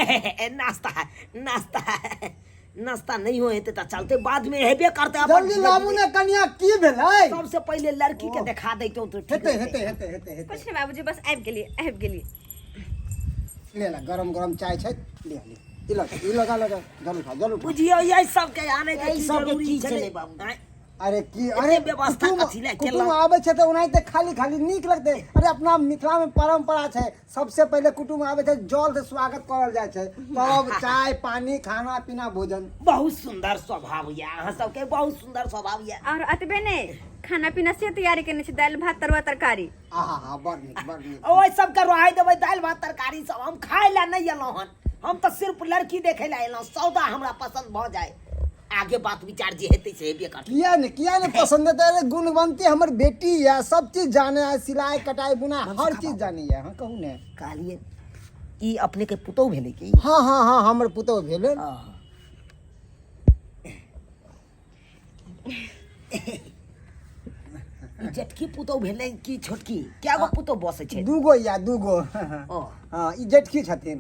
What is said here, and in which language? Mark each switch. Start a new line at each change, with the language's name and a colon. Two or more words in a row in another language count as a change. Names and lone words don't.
Maithili: नाश्ता नहीं होते तो चलते, बाद में हेबे करते। जल्दी लाबू ने कनिया की भेलै? सबसे पहले लड़की के दिखा देतो तो ठीक हेते कुछ नहीं बाबूजी, बस आबि गेली। ले ला गरम चाय छै, ले ई लगा जरूर बुझियो यही सब के आने के यही सब के जरूरी की छले छले बाबू। अरे की एते अरे व्यवस्था कथी ले केलक? कुटुम आवे छै तो उनाइते खाली नीक लगते। अरे अपना मिथिला में परंपरा छै, सबसे पहले कुटुम आवे छै जल से स्वागत करल जाय छै, तब चाय पानी खाना पीना भोजन। बहुत सुंदर स्वभाव या अहाँ सबके, बहुत सुंदर स्वभाव या। और अतबे ने खाना पीना से तैयारी करने छी, दाल भात तरुआ तरकारी। आहा बड़ नीक। ओइ सब के रहाय देबै, दाल भात तरकारी सब हम खाय ला नहीं एलौ हन, हम तो सिर्फ लड़की देखे ला एलौ। सौदा हमरा पसंद भ जाए, आगे बात विचार जे हेतै से हेबे करतै। किया ने पसंद है? अरे गुणवंती हमर बेटी है, सब चीज जाने है, सिलाई कटाई बुना हर चीज जानी है। हां कहू ने कहलिए ई अपने के पुतौ भेलै की? हाँ हमर पुतौ भेलै। जेठकी पुतौ भेलै कि छोटकी? क्या गो पुतौ बसै छै? दूगो। हां ई जेठकी छथिन।